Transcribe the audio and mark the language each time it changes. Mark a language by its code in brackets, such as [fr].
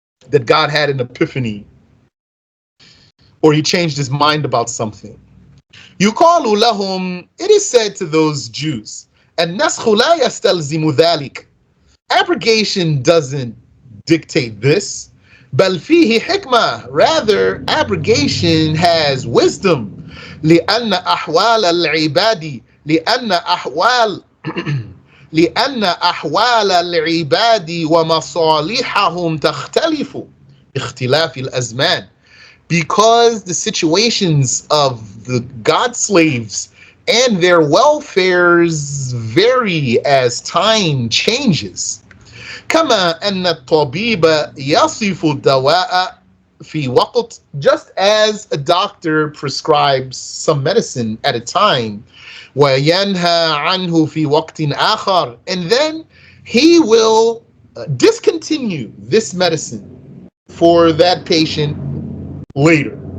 [en] That God had an epiphany, or he changed his mind about something. [ar] يقال لهم, [en] it is said to those Jews, [ar] النسخ لا يستلزم ذلك. [en] Abrogation doesn't dictate this. [ar] بل فيه حكمة. [en] Rather, abrogation has wisdom. [ar] لأن أحوال العباد لأن أحوال لأن أحوال العباد ومصالحهم تختلف باختلاف الأزمان. [en] Because the situations of the God slaves and their welfares vary as time changes. [ar] كما أن الطبيب يصف الدواء في وقت, [en] just as a doctor prescribes some medicine at a time, [ar] وينهى عنه في وقت آخر, [en] and then he will discontinue this medicine for that patient later.